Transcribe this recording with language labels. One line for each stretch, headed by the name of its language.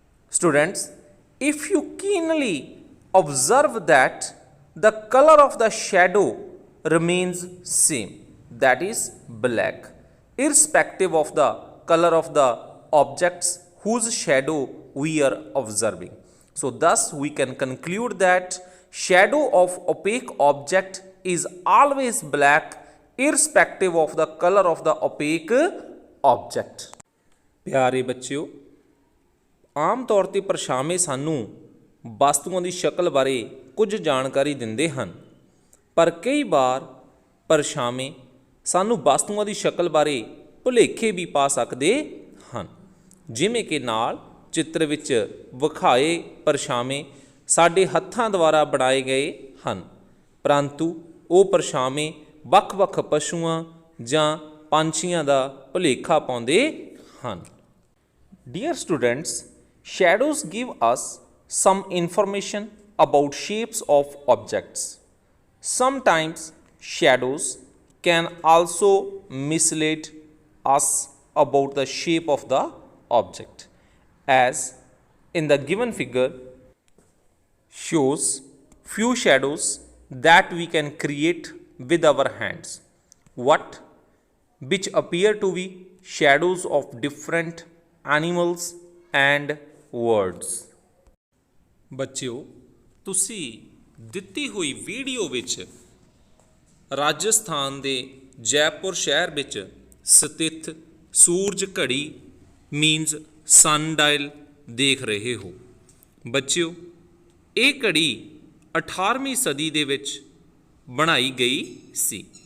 English: Students, if you keenly observe that the color of the shadow remains same, that is black, irrespective of the color of the objects whose shadow we are observing. So thus we can conclude that shadow of opaque object is always black irrespective of the color of the opaque object.
Punjabi: ਪਿਆਰੇ ਬੱਚਿਓ, ਆਮ ਤੌਰ ਤੇ ਪਰਛਾਵੇਂ ਸਾਨੂੰ ਵਸਤੂਆਂ ਦੀ ਸ਼ਕਲ ਬਾਰੇ ਕੁਝ ਜਾਣਕਾਰੀ ਦਿੰਦੇ ਹਨ, ਪਰ ਕਈ ਵਾਰ ਪਰਛਾਵੇਂ ਸਾਨੂੰ ਵਸਤੂਆਂ ਦੀ ਸ਼ਕਲ ਬਾਰੇ ਭੁਲੇਖੇ ਵੀ ਪਾ ਸਕਦੇ ਹਨ। ਜਿਵੇਂ ਕਿ ਨਾਲ ਚਿੱਤਰ ਵਿੱਚ ਵਿਖਾਏ ਪਰਛਾਵੇਂ ਸਾਡੇ ਹੱਥਾਂ ਦੁਆਰਾ ਬਣਾਏ ਗਏ ਹਨ, ਪਰੰਤੂ ਉਹ ਪਰਛਾਵੇਂ ਵੱਖ-ਵੱਖ ਪਸ਼ੂਆਂ ਜਾਂ ਪੰਛੀਆਂ ਦਾ ਭੁਲੇਖਾ ਪਾਉਂਦੇ ਹਨ।
English: Dear students, shadows give us some information about shapes of objects. Sometimes shadows can also mislead us about the shape of the object, as in the given figure shows few shadows that we can create with our hands, which appear to be shadows of different animals and words।
Punjabi: ਬੱਚਿਓ, ਤੁਸੀਂ ਦਿੱਤੀ ਹੋਈ video ਵਿੱਚ ਰਾਜਸਥਾਨ ਦੇ ਜੈਪੁਰ ਸ਼ਹਿਰ ਵਿੱਚ ਸਥਿਤ ਸੂਰਜ ਘੜੀ ਮੀਨਸ ਸਨ ਡਾਇਲ ਦੇਖ ਰਹੇ ਹੋ। ਬੱਚਿਓ, ਇਹ ਘੜੀ 18ਵੀਂ ਸਦੀ ਦੇ ਵਿੱਚ ਬਣਾਈ ਗਈ ਸੀ।